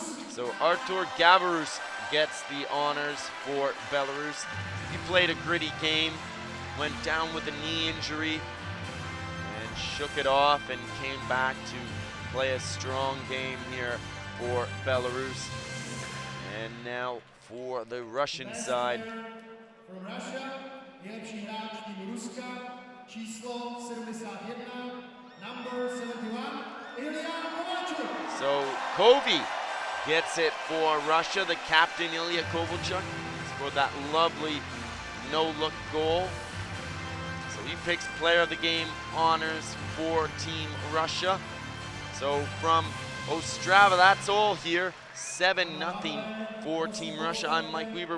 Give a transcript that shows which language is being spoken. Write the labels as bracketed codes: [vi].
[en] So Artur Gavarus gets the honors for Belarus. He played a gritty game, went down with a knee injury, and shook it off and came back to play a strong game here for Belarus. And now for the Russian side. From Russia, [cs] nejlepší hráč týmu Ruska, číslo 71, [en] number 71, [cs] Ilya Kovalchuk. [en] So Kovi gets it for Russia. The captain, Ilya Kovalchuk, scored that lovely no-look goal. So he picks player of the game honors for Team Russia. So from Ostrava, that's all here. 7-0 for Team Russia. I'm Mike Weaver.